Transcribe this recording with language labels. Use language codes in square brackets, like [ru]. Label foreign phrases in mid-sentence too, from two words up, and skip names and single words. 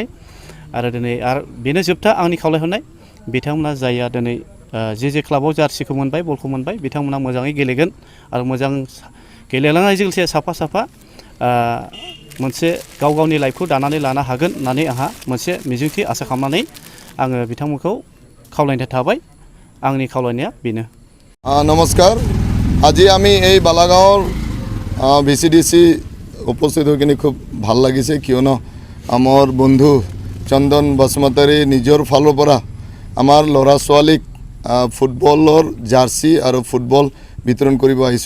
[brx] आरो बेनो जोबथा आंनि खावलायहरनाय बिथांमोना जायहा दिनै जे क्लाबाव जार्सिखौ मोनबाय बलखौ मोनबाय बिथांमोना मोजाङै गेलेगोन आरो मोजां गेलेलांनायजों लोगोसे साफा मोनसे गाव गावनि लाइफखौ दानानै लानो हागोन होननानै आंहा मोनसे मिजिंथि आसा खालामनानै आङो बिथांमोनखौ खावलायनाय थाबाय। आंनि खावलायनाया बेनो। [as] नमस्कार আজি আমি এই বালাগাঁৱৰ ভিচিডিচি উপস্থিত হৈ কিনে খুব ভাল লাগিছে কিয়নো আমাৰ বন্ধু চন্দন বসুমতাৰী নিজৰ ফালৰ পৰা আমাৰ ল'ৰা ছোৱালীক ফুটবলৰ জাৰ্চি আৰু ফুটবল বিতৰণ কৰিব আহিছোঁ।